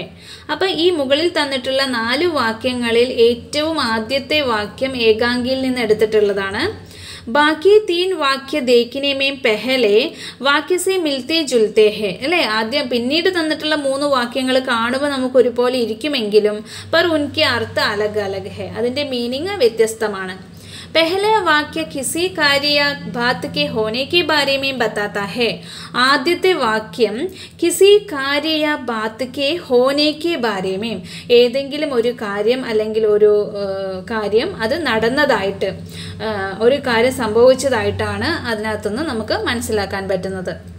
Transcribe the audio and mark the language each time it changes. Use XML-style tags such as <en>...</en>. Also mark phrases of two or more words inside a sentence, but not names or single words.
<ml>അപ്പം ഈ മുകളിൽ തന്നിട്ടുള്ള 4 വാക്യങ്ങളിൽ ഏറ്റവും ആദ്യത്തെ വാക്യം ഏകാംഗിയിൽ നിന്ന് എടുത്തിട്ടുള്ളതാണ്.</ml> <hi>ബാക്കി 3 वाक्य देखने में पहले वाक्य से मिलते जुलते हैं അല്ലേ.</hi> <ml>ആദ്യം പിന്നീട് തന്നിട്ടുള്ള 3 വാക്യങ്ങൾ കാണുമ്പോൾ നമുക്ക് ഒരുപോലെ ഇരിക്കുമെങ്കിലും</ml> <hi>पर उनके अर्थ अलग अलग हैं,</hi> <ml>അതിൻ്റെ മീനിങ് വ്യത്യസ്തമാണ്.</ml> <hi>पहला वाक्य किसी कार्य या बात के होने के बारे में बताता है.</hi> <ml>ആദ്യത്തെ വാക്യം</ml> <hi>किसी कार्य या बात के होने के बारे में,</hi> <ml>ഏതെങ്കിലും ഒരു കാര്യം അല്ലെങ്കിൽ ഒരു കാര്യം അത് നടന്നതായിട്ട് ഒരു കാര്യം സംഭവിച്ചതായിട്ടാണ് അതിനകത്തുനിന്ന് നമുക്ക് മനസ്സിലാക്കാൻ പറ്റുന്നത്.</ml>